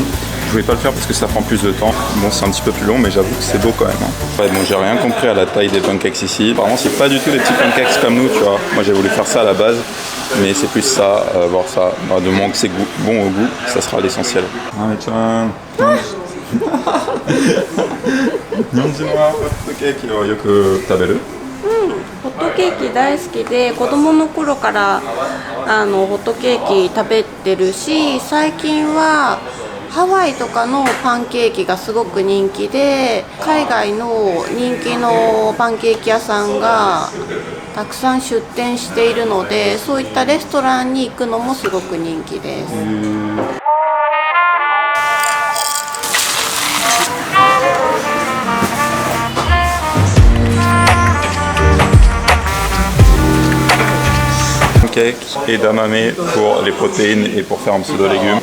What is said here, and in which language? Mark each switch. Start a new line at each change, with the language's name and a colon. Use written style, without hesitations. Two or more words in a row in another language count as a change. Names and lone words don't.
French: Je voulais pas le faire parce que ça prend plus de temps. Bon, c'est un petit peu plus long, mais j'avoue que c'est beau quand même. Hein. Ouais, bon, j'ai rien compris à la taille des pancakes ici. Apparemment, c'est pas du tout des petits pancakes comme nous, tu vois. Moi, j'ai voulu faire ça à la base, mais c'est plus ça, voir ça. Bah, de moment que c'est bon au goût, ça sera l'essentiel. Ah, tiens.
Japanese: 日本人はホットケーキをよく食べる？ホットケーキ大好きで、子供の頃からホットケーキ食べてるし、最近はハワイとかのパンケーキがすごく人気で、海外の人気のパンケーキ屋さんがたくさん出店しているので、そういったレストランに行くのもすごく人気です。
French: Et d'amame pour les protéines et pour faire un pseudo légumes.